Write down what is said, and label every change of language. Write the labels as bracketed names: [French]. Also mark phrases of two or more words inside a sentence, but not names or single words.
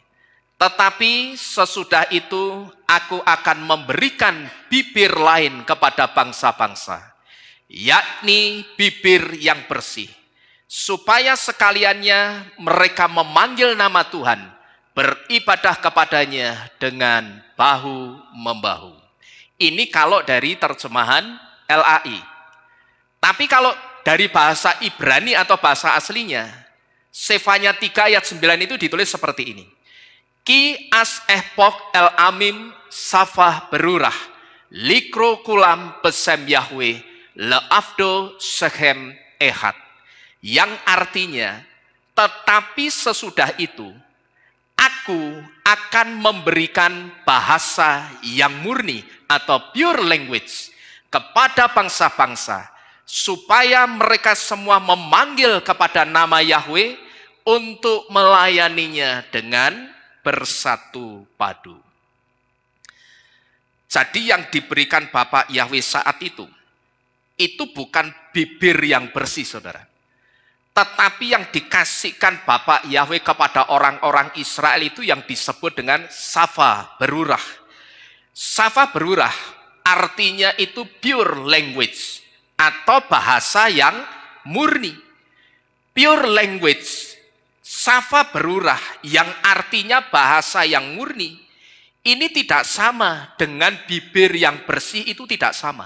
[Indonesian] Tetapi sesudah itu aku akan memberikan bibir lain kepada bangsa-bangsa, yakni bibir yang bersih, supaya sekaliannya mereka memanggil nama Tuhan, beribadah kepadanya dengan bahu-membahu. Ini kalau dari terjemahan LAI. Tapi kalau dari bahasa Ibrani atau bahasa aslinya, Sefanya 3 ayat 9 itu ditulis seperti ini. [Hebrew] כי אז אהפך אל עמים שפה ברורה לקרוא כלם בשם יהוה לעבדו שכם אחד. [Indonesian] Yang artinya, tetapi sesudah itu, aku akan memberikan bahasa yang murni atau [English] pure language [Indonesian] kepada bangsa-bangsa, supaya mereka semua memanggil kepada nama Yahweh untuk melayaninya dengan bersatu padu. Jadi yang diberikan Bapak Yahweh saat itu bukan bibir yang bersih, saudara. Tetapi yang dikasihkan Bapak Yahweh kepada orang-orang Israel itu yang disebut dengan [Hebrew] שפה ברורה. שפה ברורה [Indonesian] artinya itu [English] pure language [Indonesian] atau bahasa yang murni. [English] Pure language, [Hebrew] שפה ברורה [Indonesian] yang artinya bahasa yang murni, ini tidak sama dengan bibir yang bersih, itu tidak sama.